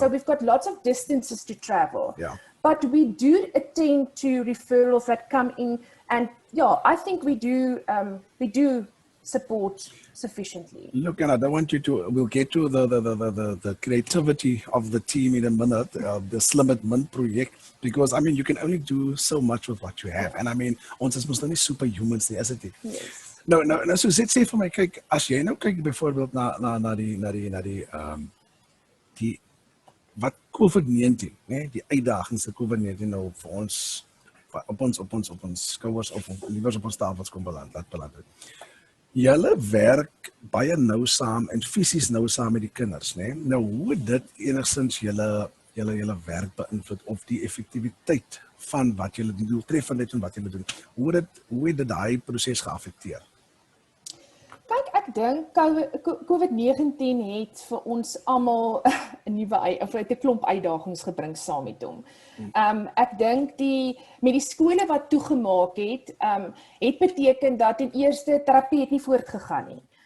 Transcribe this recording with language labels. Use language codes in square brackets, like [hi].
[en] So we've got lots of distances to travel. Yeah. But we do attend to referrals that come in, and I think we do support sufficiently. Look, and I don't want you to, we'll get to the creativity of the team in a minute, the Slim at Min project, because I mean, you can only do so much with what you have. And I mean, [af] ons is mos nou nie superhumans nie, is dit nie? Yes. Nou so sê vir my, kyk, as jy nou kyk byvoorbeeld na die wat COVID-19, né, die uitdagings wat COVID-19 nou vir ons op ons skouers op ons tafels kom beland het. Julle werk baie nou saam en fisies nou saam met die kinders, né? Nou hoe dit enigstens julle werk beïnvloed of die effektiwiteit van wat julle doen, doeltreffendheid van wat julle doen. Hoe het dit daai proses geaffekteer? Kyk, ek dink COVID-19 het vir ons almal 'n klomp uitdagings gebring saam met hom. Ek dink met die skole wat toegemaak het beteken dat ten eerste terapie het nie voortgegaan nie.